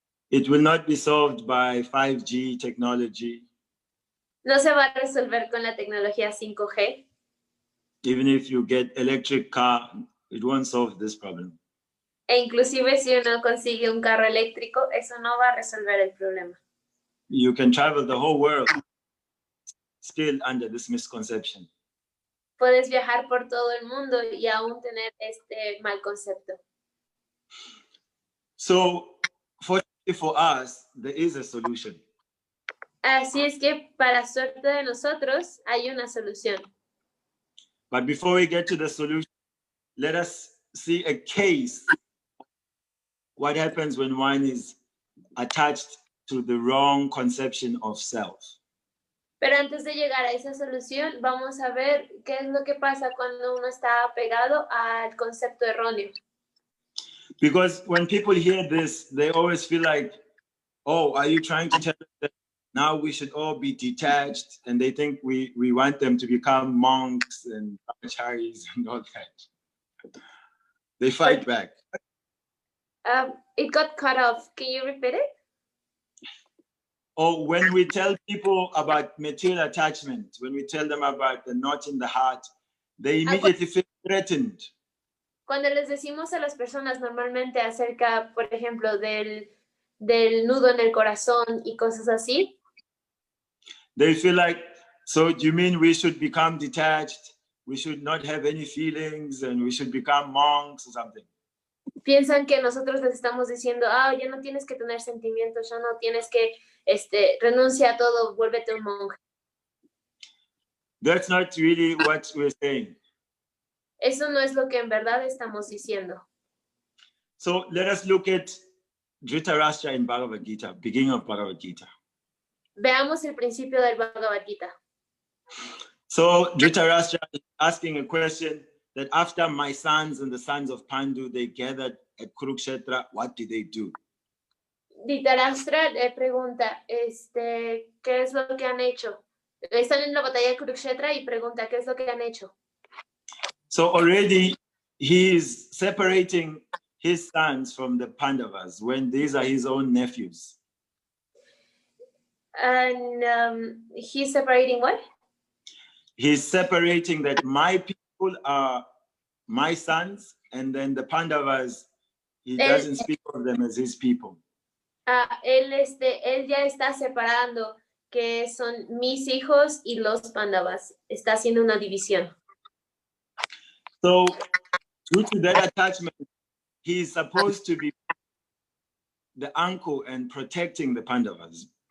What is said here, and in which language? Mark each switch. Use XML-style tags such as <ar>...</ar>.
<en>It will not be solved by 5G technology.</en> <es>No se va a resolver con la tecnología 5G.</es> <en>Even if you get electric car, it won't solve this problem.</en> <es>E inclusive si uno consigue un carro eléctrico, eso no va a resolver el problema.</es> <en>You can travel the whole world still under this misconception.</en> <es>Puedes viajar por todo el mundo y aún tener este mal concepto.</es> <en>So, fortunately for us, there is a solution.</en> <es>Así es que para suerte de nosotros hay una solución.</es> <en>But before we get to the solution, let us see a case. What happens when one is attached to the wrong conception of self?</en> <es>Pero antes de llegar a esa solución, vamos a ver qué es lo que pasa cuando uno está apegado al concepto erróneo.</es> <en>Because when people hear this, they always feel like, oh, are you trying to tell us that now we should all be detached? And they think we want them to become monks and brahmacharis and all that. They fight back. It got cut off. Can you repeat it? Or when we tell people about material attachment, when we tell them about the knot in the heart, they immediately feel threatened.</en> <es>Cuando les decimos a las personas normalmente acerca, por ejemplo, del nudo en el corazón y cosas así,</es> <en>they feel like, so do you mean we should become detached? We should not have any feelings and we should become monks or something?</en> <es>Piensan que nosotros les estamos diciendo, ya no tienes que tener sentimientos, ya no tienes que, renuncia a todo, vuélvete un monje.</es> <en>That's not really what we're saying.</en> <es>Eso no es lo que en verdad estamos diciendo.</es> <en>So let us look at Dhritarashtra in Bhagavad Gita, beginning of Bhagavad Gita.</en> <es>Veamos el principio del Bhagavad Gita.</es> <en>So Dhritarashtra is asking a question that after my sons and the sons of Pandu, they gathered at Kurukshetra, what did they do?</en> <es>Dhritarashtra pregunta, ¿qué es lo que han hecho? Están en la batalla de Kurukshetra y pregunta, ¿qué es lo que han hecho?</es> <en>So already he is separating his sons from the Pandavas when these are his own nephews. And he's separating what? He's separating that my people are my sons, and then the Pandavas, he doesn't speak of them as his people.</en> <es>Él ya está separando que son mis hijos y los Pandavas. Está haciendo una división.</es> <en>So, due to that attachment, he's supposed to be the uncle and protecting the Pandavas.</en>